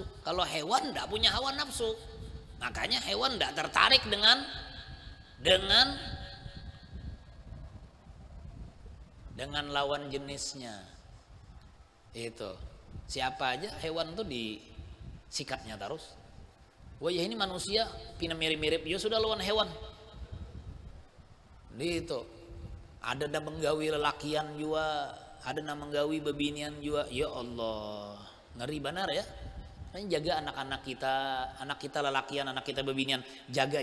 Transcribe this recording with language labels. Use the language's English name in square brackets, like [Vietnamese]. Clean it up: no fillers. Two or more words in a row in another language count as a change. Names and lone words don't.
[Indonesian] Kalau hewan tidak punya hawa nafsu, makanya hewan tidak tertarik dengan lawan jenisnya. [Banjar] Itu siapa aja hewan tuh disikatnya terus. Wah ya ini manusia pina mirip-mirip, ya sudah lawan hewan. Itu ada nama menggawi lelakian juga, ada nama menggawi bebinian juga. [Arabic] يا الله, [Banjar] ngeri benar ya. Jaga anak-anak kita lelakian, anak kita bebinian, jaga.